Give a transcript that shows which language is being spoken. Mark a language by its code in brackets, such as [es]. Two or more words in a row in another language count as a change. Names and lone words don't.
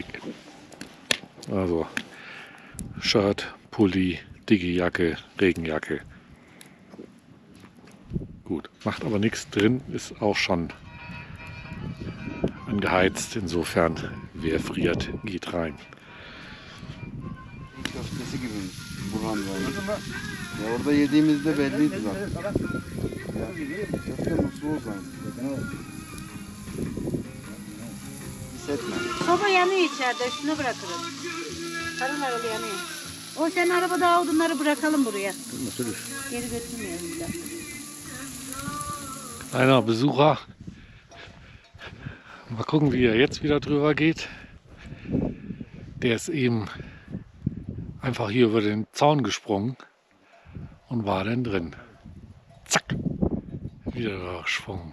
[de] Also Shirt, Pulli, dicke Jacke, Regenjacke. Gut, macht aber nichts. Drin ist auch schon angeheizt. Insofern, wer friert, geht rein. [tr] Köftesi gibi Burhan yani. Ya orada yediğimizde belliydi zaten. Ya, köfte musluğu zaten. Hissetme. Soba yanıyor içeride, üstüne bırakırız. Harıl harıl yanıyor. O sen arabada odunları bırakalım buraya. Geri götürmeyelim bir daha. [de] Einer Besucher. Mal gucken, wie er jetzt wieder drüber geht. Der ist eben einfach hier über den Zaun gesprungen und war dann drin. Zack, wieder gesprungen.